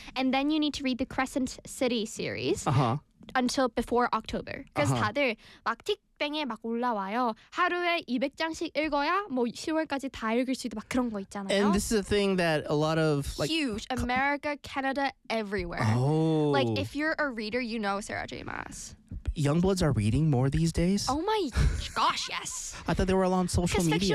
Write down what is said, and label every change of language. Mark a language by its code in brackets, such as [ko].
[en] And then you need to read the Crescent City series. Uh-huh. Until before October. Because [ko] 다들 막 틱뱅에 막 올라와요. 하루에 200장씩 읽어야 뭐 10월까지 다 읽을 수 있다 막 그런 거 있잖아요. [en] And this is a thing that a lot of... Like, huge. America, Canada, everywhere. Oh. Like, if you're a reader, you know Sarah J. Maas. Youngbloods are reading more these days? Oh my gosh, yes. I thought they were all on social media.